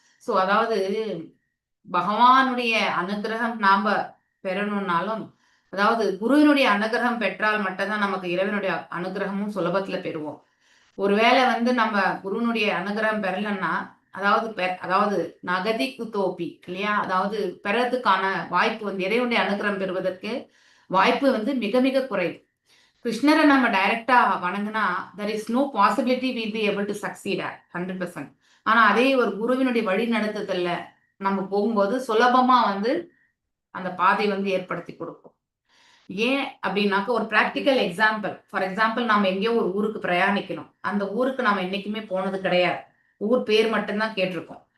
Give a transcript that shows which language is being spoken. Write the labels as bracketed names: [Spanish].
[Tamil] So அதாவது பகவானுடைய அனுகிரகம் நாம பெறணும்னாலும், அதாவது குருவினுடைய அனுகிரகம் பெற்றால் மட்டும்தான் நமக்கு இறைவனுடைய அனுகிரகமும் சுலபத்துல பெறுவோம். ஒருவேளை வந்து நம்ம குருவினுடைய அனுகிரகம் பெறலன்னா, அதாவது நகதி குத்தோப்பி இல்லையா, அதாவது பெறதுக்கான வாய்ப்பு வந்து இறைவனுடைய அனுகிரகம் பெறுவதற்கு வாய்ப்பு வந்து மிக மிக குறைவு. கிருஷ்ணரை நம்ம டைரக்டா வணங்கினா [English] there is no possibility we'll be able to succeed at 100%. [Tamil] ஆனா அதே ஒரு குருவினுடைய வழி நடத்துதல்ல நம்ம போகும்போது சுலபமா வந்து அந்த பாதை வந்து ஏற்படுத்தி கொடுக்கும். ஏன் அப்படின்னாக்க ஒரு பிராக்டிக்கல் எக்ஸாம்பிள், [English] for example [Tamil] நாம எங்கேயோ ஒரு ஊருக்கு பிரயாணிக்கணும். அந்த ஊருக்கு நாம என்னைக்குமே போனது கிடையாது, ஊர் பேர் மட்டும்தான் கேட்டிருக்கோம்.